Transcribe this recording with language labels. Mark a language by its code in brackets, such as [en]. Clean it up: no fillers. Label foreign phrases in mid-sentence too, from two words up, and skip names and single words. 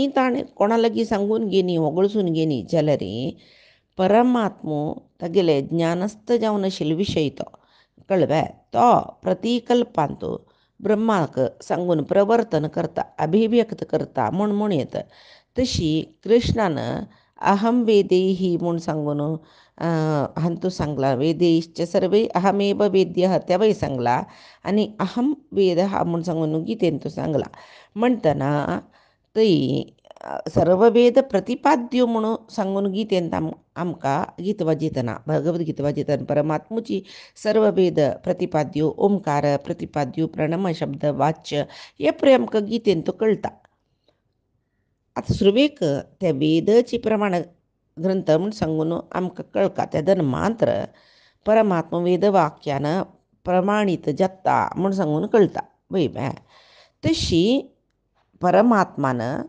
[kok] ताणें कोणा लागीं सांगून घेनी वगळसून घेनी जाल्यार परमात्मो तागेले ज्ञानस्थ जावन आशिल्लो विशय तो कळ्ळें तो प्रतिकल्पांत ब्रह्माक सांगून प्रवर्तन करता अभिव्यक्त करता म्हूण येता तशी कृष्णान [sa] अहम वेदेही [kok] म्हूण सांगून हांतू सांगला [sa] वेदेश्च सर्वे अहमेव वेद्यः [kok] तेवय सांगला आनी अहम वेद म्हूण सांगून गीतेंत सांगला म्हणटना थंय सर्व वेद प्रतिपाद्य म्हणून सांगून गीतेंत आमकां गीत वाजयतना भगवत गीत वाजयतना परमात्मूची सर्व वेद प्रतिपाद्य ओंकार प्रतिपाद्य प्रणम शब्द वाच्य हे पळय आमकां गीतेंत कळटा आतां सुरवेक त्या वेदची प्रमाण ग्रंथ म्हूण सांगून आमकां कळटा तेदन मात्र परमात्मा वेदवाक्यान प्रमाणीत जाता म्हूण सांगून कळटा वय बाय तशी परमात्मान